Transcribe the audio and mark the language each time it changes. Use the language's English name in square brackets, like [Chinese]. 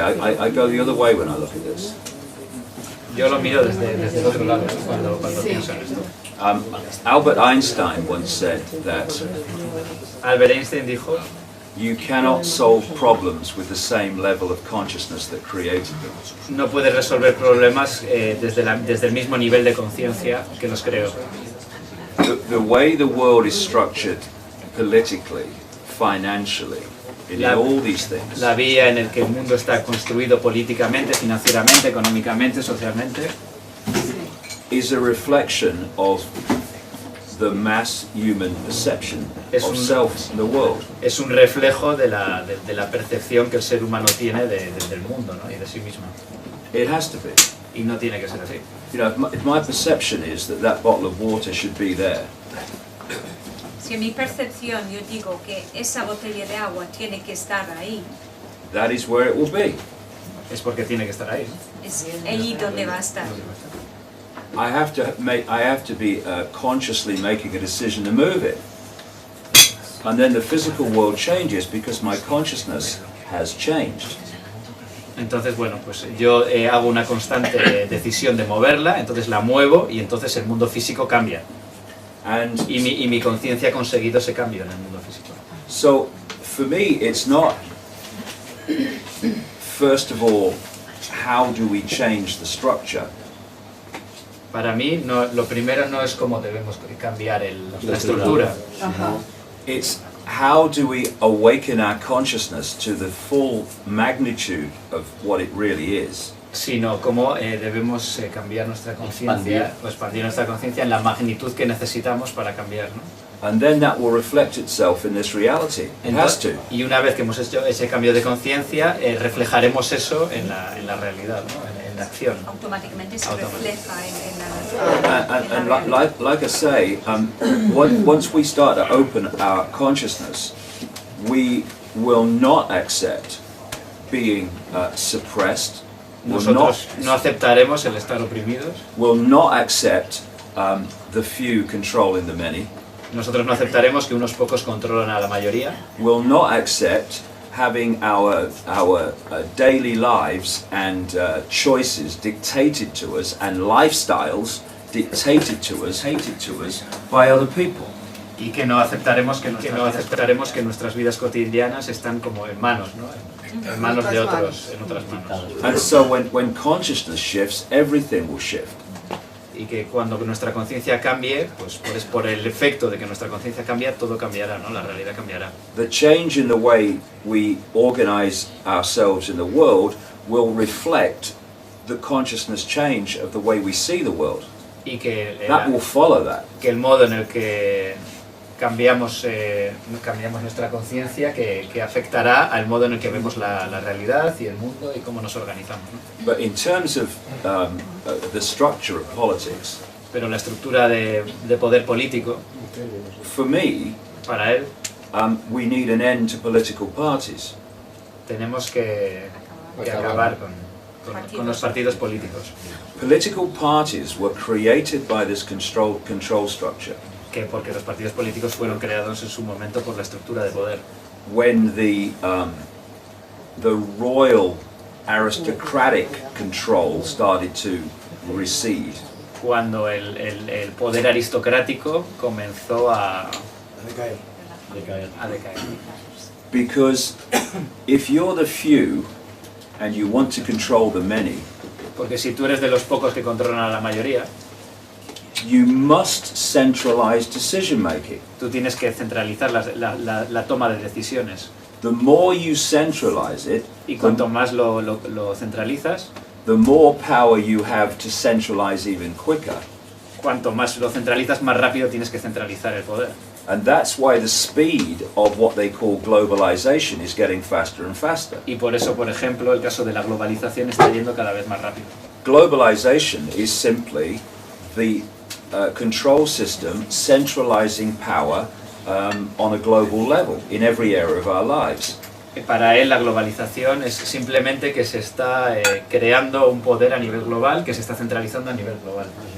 [English] I go the other way when I look at this. [Spanish] Yo lo miro desde el otro lado cuando pienso en esto. [English] Albert Einstein once said that [Spanish] Albert Einstein dijo: [English] you cannot solve problems with the same level of consciousness that created them. [Spanish] no puedes resolver problemas desde el mismo nivel de conciencia que los creó. [English] The way the world is structured politically, financially, in all these things, [Spanish] La vía en el que el mundo está construido políticamente, financieramente, económicamente, socialmente, [English] is a reflection of the mass human perception of self and the world. [Spanish] es un reflejo de la percepción que el ser humano tiene del mundo, ¿no? Y de sí mismo. [English] It has to be. [Spanish] Y no tiene que ser así. [English] You know, if my perception is that bottle of water should be there, [Spanish] Si en mi percepción yo digo que esa botella de agua tiene que estar ahí, [English] that is where it will be. [Spanish] es porque tiene que estar ahí. es allí donde va a estar. [English] I have to be consciously making a decision to move it. And then the physical world changes because my consciousness has changed. [Spanish] Entonces, bueno, pues yo hago una constante decisión de moverla, entonces la muevo y entonces el mundo físico cambia. Y mi conciencia ha conseguido ese cambio en el mundo físico. [English] So, for me, it's not, first of all, how do we change the structure? [Spanish] Para mí, lo primero no es cómo debemos cambiar la estructura. [English] It's how do we awaken our consciousness to the full magnitude of what it really is. [Spanish] Sino cómo debemos cambiar nuestra conciencia, o expandir nuestra conciencia en la magnitud que necesitamos para cambiar, ¿no? [English] And then that will reflect itself in this reality. It has to. [Spanish] Y una vez que hemos hecho ese cambio de conciencia, reflejaremos eso en la realidad, ¿no? En la acción. Automáticamente se refleja en la [English] And like I say, once we start to open our consciousness, we will not accept being suppressed. [Spanish] Nosotros no aceptaremos el estar oprimidos. [English] Will not accept the few controlling the many. [Spanish] Nosotros no aceptaremos que unos pocos controlan a la mayoría. [English] Will not accept having our daily lives and choices dictated to us and lifestyles dictated to us, hated to us by other people. [Spanish] Y que no aceptaremos que nuestras vidas cotidianas están como en manos, ¿no? En manos de otros, en otras manos. [English] And so when consciousness shifts, everything will shift. [Spanish] Y que cuando nuestra conciencia cambie, pues por el efecto de que nuestra conciencia cambia, todo cambiará, ¿no? La realidad cambiará. [English] The change in the way we organize ourselves in the world will reflect the consciousness change of the way we see the world. [Spanish] Y que [English] that will follow that. [Spanish] Que el modo en el que cambiamos nuestra conciencia que afectará al modo en el que vemos la realidad y el mundo y cómo nos organizamos, ¿no? [English] But in terms of the structure of politics, [Spanish] pero la estructura de poder político, [English] for me, [Spanish] para él, [English] we need an end to political parties. [Spanish] Tenemos que acabar con los partidos políticos. [English] Political parties were created by this control structure. [Spanish] Porque los partidos políticos fueron creados en su momento por la estructura de poder. [English] When the royal aristocratic control started to recede. [Spanish] Cuando el poder aristocrático comenzó a decaer. [English] Because if you're the few and you want to control the many, [Spanish] porque si tú eres de los pocos que controlan a la mayoría, [English] you must centralize decision making. [Spanish] Tú tienes que centralizar la toma de decisiones. [English] The more you centralize it, [Spanish] y cuanto más lo centralizas, [English] the more power you have to centralize even quicker. [Spanish] Cuanto más lo centralizas, más rápido tienes que centralizar el poder. [English] And that's why the speed of what they call globalization is getting faster and faster. [Spanish] Y por eso, por ejemplo, el caso de la globalización está yendo cada vez más rápido. [English] Globalization is simply the control system centralizing power on a global level in every area of our lives. [Spanish] Para él la globalización es simplemente que se está creando un poder a nivel global que se está centralizando a nivel global.